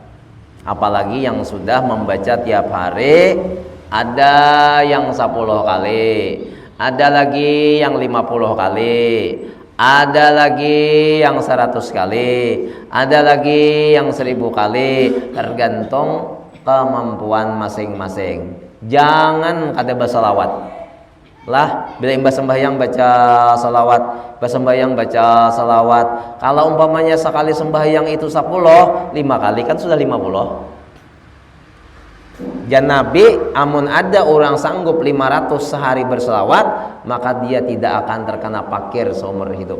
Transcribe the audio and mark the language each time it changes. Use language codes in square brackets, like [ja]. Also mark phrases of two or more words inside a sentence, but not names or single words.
[id] Apalagi yang sudah membaca tiap hari, ada yang 10 kali, ada lagi yang 50 kali, ada lagi yang 100 kali, ada lagi yang 1000 kali, tergantung kemampuan masing-masing. [bjn] Jangan kada bersalawat lah, bila imbas sembahyang baca salawat, imbas sembahyang baca salawat. [id] Kalau umpamanya sekali sembahyang itu 10, 5 kali kan sudah 50. [bjn] Jan Nabi, amun ada [id] orang sanggup 500 sehari berselawat, maka dia tidak akan terkena pakir seumur hidup.